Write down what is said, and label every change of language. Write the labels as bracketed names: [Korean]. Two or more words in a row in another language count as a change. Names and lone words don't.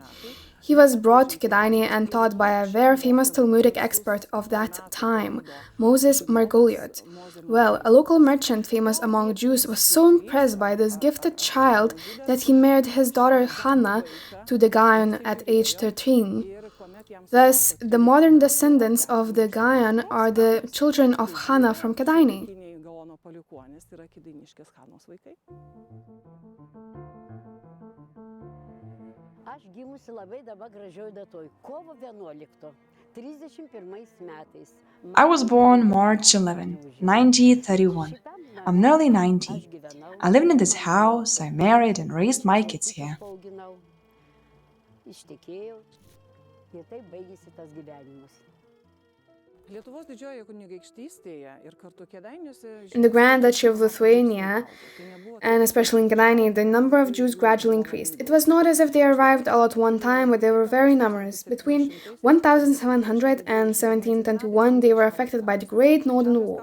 [English] He was brought to Kadaini and taught by a very famous Talmudic expert of that time, Moses Margoliot. Well, a local merchant famous among Jews was so impressed by this gifted child that he married his daughter Hannah to the Gaon at age 13. Thus, the modern descendants of the Gaon are the children of Hannah from Kadaini. [Lithuanian] Aš gimusi labai dabar gražioj datoj, kovo 11, 31 metais. [English] I was born March 11, 1931. I'm nearly 90. I lived in this house, I married and raised my kids here. [Lithuanian] Ištekėjau ir taip baigėsi tas gyvenimas. [English] In the Grand Duchy of Lithuania, and especially in Kadaini, the number of Jews gradually increased. It was not as if they arrived all at one time, but they were very numerous. Between 1700 and 1721, they were affected by the Great Northern War.